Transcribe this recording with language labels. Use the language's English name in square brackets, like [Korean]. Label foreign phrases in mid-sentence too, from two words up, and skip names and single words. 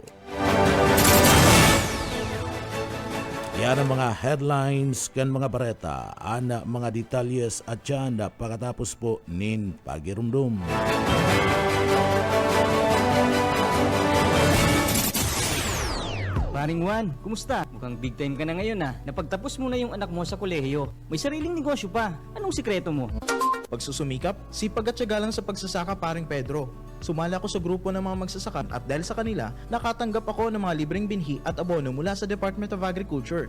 [Bikol] Yan ang mga headlines kan mga bareta. Ana mga detalyes at yan pagkatapos po nin pagirumdum. [Filipino] Paring Juan, kumusta? Mukhang [English] big time [Filipino] ka na ngayon Napagtapos mo na yung anak mo sa kolehiyo. May sariling negosyo pa. Anong sikreto mo? Pagsusumikap, sipag at tiyaga lang sa pagsasaka, paring Pedro. Sumala ako sa grupo ng mga magsasaka at dahil sa kanila, nakatanggap ako ng mga libreng binhi at abono mula sa Department of Agriculture.